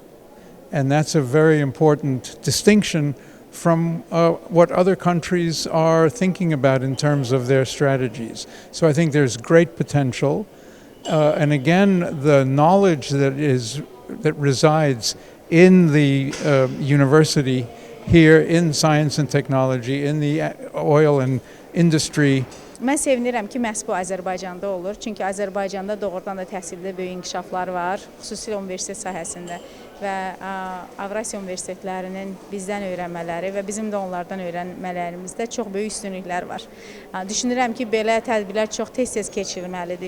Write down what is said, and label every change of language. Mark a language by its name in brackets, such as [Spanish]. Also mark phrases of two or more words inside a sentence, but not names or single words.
[English] And that's a very important distinction from what other countries are thinking about in terms of their strategies. So I think there's great potential. And again, the knowledge that resides in the university here in science and technology, in the oil and industry. [Azerbaijani] Mən sevinirəm ki, məhz bu Azərbaycanda olur. Çünki Azərbaycanda doğrudan da təhsildə böyük inkişaflar var, xüsusilə universitet sahəsində və Avrasiya universitetlərinin bizdən öyrənmələri və bizim də onlardan öyrənmələrimizdə çox böyük üstünlüklər var. Düşünürəm ki, belə tədbirlər çox tez-tez keçirilməlidir.